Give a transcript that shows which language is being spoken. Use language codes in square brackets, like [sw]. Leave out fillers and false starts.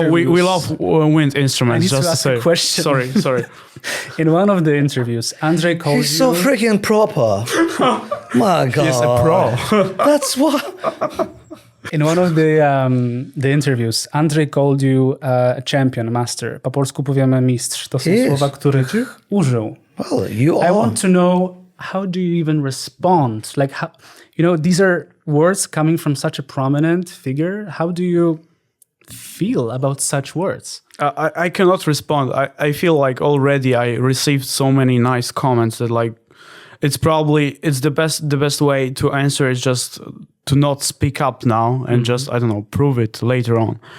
[en] No, we love wind instruments. I need to ask a question. Sorry. In one of the interviews, Andrzej called He's so freaking proper. My God. He's a pro. That's what... In one of the interviews, Andrzej called you a champion, a master. [pl] Po polsku powiemy mistrz. To są słowa, których użył. [en] Well, you are. I want to know, how do you even respond? Like, how, you know, these are words coming from such a prominent figure. How do you feel about such words? I cannot respond. I feel like already I received so many nice comments that, like, it's the best way to answer is just to not speak up now and just, I don't know, prove it later on.